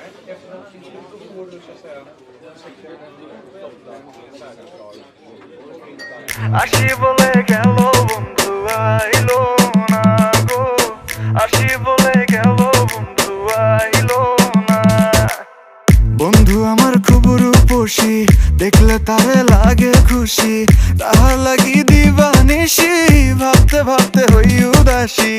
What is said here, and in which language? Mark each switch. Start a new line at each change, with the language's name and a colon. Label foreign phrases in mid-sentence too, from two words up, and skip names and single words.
Swedish: Efter den tiden då går du så att säga cykeln flotta
Bangla: আসি বলে গেল বন্ধু আইলো না গো, আসি বলে গেল বন্ধু আইলো না। বন্ধু আমার খুব রূপসী, দেখলে তারে লাগে খুশি, তাহার লাগি দিবানিশি, ভাবতে ভাবতে হই উদাসী।